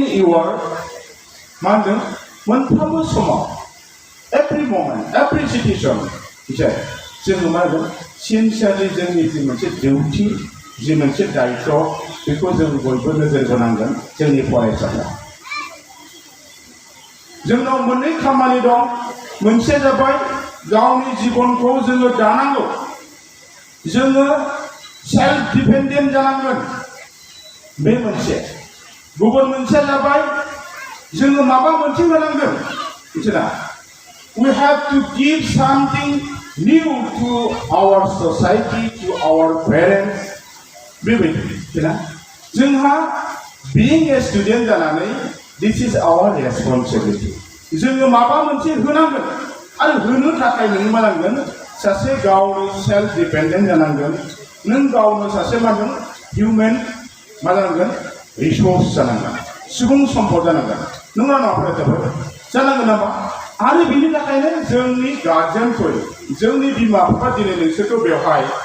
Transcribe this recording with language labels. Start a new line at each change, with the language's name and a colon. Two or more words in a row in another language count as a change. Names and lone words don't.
Bodo: इउर मा होनदों मोनफ्रोमबो समाव
English: every moment every situation
Bodo: जोङो मा होनदों सिनसियारलि जोंनि जि मोनसे डिउटि जि मोनसे दायित्व बेखौ जों बयबो नोजोर होनांगोन जोंनि फरायसाफ्रा जोंनाव मोननै खामानि दं मोनसे जाबाय गावनि जिबनखौ जोङो दानांगौ जोङो
English: self dependent
Bodo: जानांगोन बे मोनसे गुबुन मोनसेया जाबाय जोङो माबा मोनसे होनांगोन मिथिना
English: we have to give something new to our society to our parents
Bodo: बेबायदि मिथिना जोंहा
English: being a student जानानै this is our responsibility
Bodo: जोङो माबा मोनसे होनांगोन आरो होनो थाखाय नों मा नांगोन सासे गावनो
English: self dependent
Bodo: जानांगोन नों गावनो सासे मा होनगोन हिउमेन मा जानांगोन रिसोर्स जानांगोन सुबुं सम्पद जानांगोन नोंना फरायसाफोर जानांगोन नामा आरो बिनि थाखायनो जोंनि गार्जेनफोर जोंनि बिमा बिफा दिनै नोंसोरखौ बेवहाय